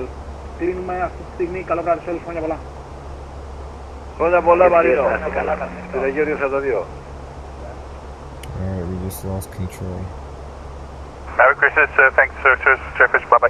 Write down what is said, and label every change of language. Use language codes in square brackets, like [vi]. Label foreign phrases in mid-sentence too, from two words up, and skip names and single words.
[el] Κλείνουμε αυτή τη στιγμή. Καλό βράδυ σε όλους, χρόνια πολλά. Χρόνια πολλά, Μαρίνο. Στην Αιγαίο 42. [en] Alright, we just lost control. Merry Christmas, thanks, Jeffers, bye-bye.